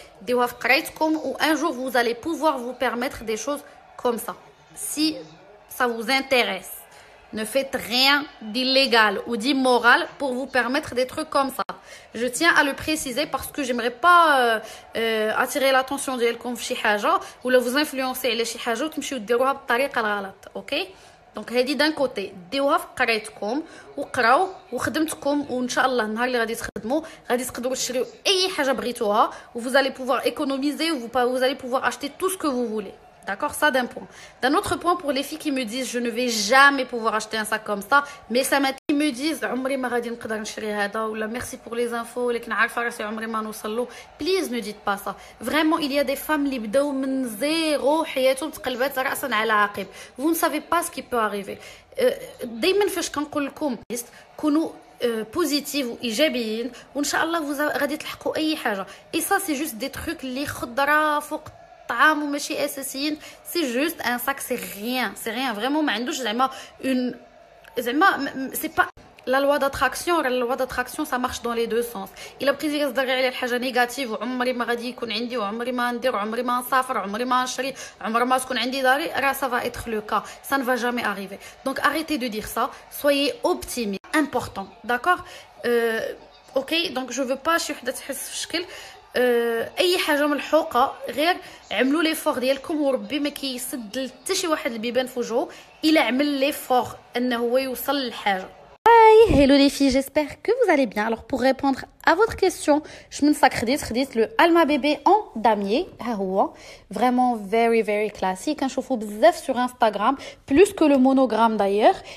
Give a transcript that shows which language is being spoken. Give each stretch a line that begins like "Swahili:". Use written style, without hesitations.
French: Ou un jour vous allez pouvoir vous permettre des choses comme ça. Si ça vous intéresse. Ne faites rien d'illégal ou d'immoral pour vous permettre des trucs comme ça. Je tiens à le préciser parce que j'aimerais pas attirer l'attention
Arabic: ديالكم في شي حاجة ولا
French: vous influencer
Arabic: على شي حاجة وتمشيو ديروها بالطريقة الغلط، اوكي؟ دونك هذه دان كوتي ديوها في قرايتكم وقراو وخدمتكم وان شاء الله النهار اللي غادي تخدموا غادي تقدروا تشريو اي حاجة بغيتوها و
French: vous allez pouvoir économiser ou vous allez pouvoir acheter tout ce que vous voulez. D'accord, ça d'un point. D'un autre point, pour les filles qui me disent je ne vais jamais pouvoir acheter un sac comme ça, mais ça m'a qui me disent
Arabic: عمري ما غادي نقدر نشري هذا ولا
French: merci pour les infos
Arabic: ولكن عارفه راسي عمري ما نوصل له.
French: Please ne dites pas ça. Vraiment, il y a des femmes
Arabic: اللي بداو من زيرو حياتهم تقلبات راسا على عقب.
French: Vous ne savez pas ce qui peut arriver.
Arabic: دائما فاش كنقول لكم كونوا بوزيتيف وايجابيين وان شاء الله غادي تلحقوا اي حاجه.
French: Et ça c'est juste des trucs
Arabic: اللي خضره فوق طعام وماشي اساسيين.
French: C'est juste un sac, c'est rien vraiment
Arabic: ما عندوش زعما
French: une زعما c'est pas la loi d'attraction ça marche dans les deux sens.
Arabic: الا بقيتي كتضري على الحاجه نيجاتيف وعمري ما غادي يكون عندي وعمري ما ندير وعمري ما نسافر وعمري ما نشري عمر ما تكون عندي داري راه
French: ça va être le cas, ça ne va jamais arriver. Donc arrêtez de dire ça, soyez optimiste, important, d'accord? OK, donc je veux pas
Arabic: شي وحده تحس في شكل اي حاجه ملحوقه غير عملوا لي فور ديالكم وربي ما كيسد حتى شي واحد البيبان في وجهه الا عمل لي فور انه هو يوصل للحاجه.
French: Hello les filles, j'espère que vous allez bien. Alors pour répondre à votre question, je me
Arabic: خديت
French: le Alma bébé en damier. Vraiment very classique. Un chauffe bzaf sur Instagram, plus que le monogramme d'ailleurs.